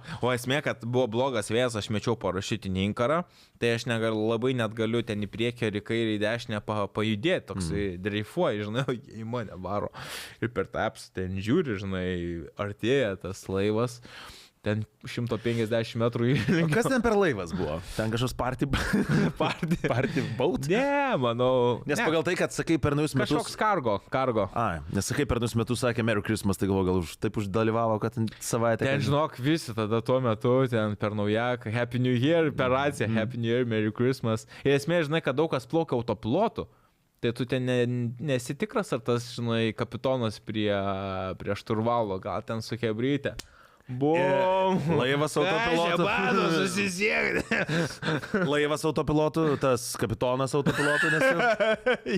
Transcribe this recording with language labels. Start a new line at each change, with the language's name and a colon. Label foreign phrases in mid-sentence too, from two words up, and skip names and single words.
Lithuanian: O esmė, kad buvo blogas vėjas, aš mečiau parašiutinį inkarą, tai aš labai net galiu ten į priekį ir į kairį į dešinę pajudėti, toksai dreifuoji, žinai, į mane varo. Ir per tą apps ten žiūri, žinai, artėja tas laivas. Ten 150 metrų įlink. O kas ten per laivas buvo? Ten kažkoks
English: party boat?
Lithuanian: Ne, manau. Nes pagal tai, kad sakai per naujus metus... Kažkoks kargo. Nes sakai per naujus metus sakė
English: Merry Christmas,
Lithuanian: tai galvoju, gal taip uždalyvavo, kad savaitę... Ten žinok visi tada tuo metu, ten per naujaką,
English: Happy New Year,
Lithuanian: per raciją,
English: Happy New Year, Merry Christmas.
Lithuanian: Ir esmė, žinai, kad daug kas plaukia autopilotu. Tai tu ten nesitikras, ar tas, žinai, kapitonas prie šturvalo, gal ten su hebryte. Bum! Laivas autopilotu. Laivas autopilotu, tas kapitonas autopilotu, nes...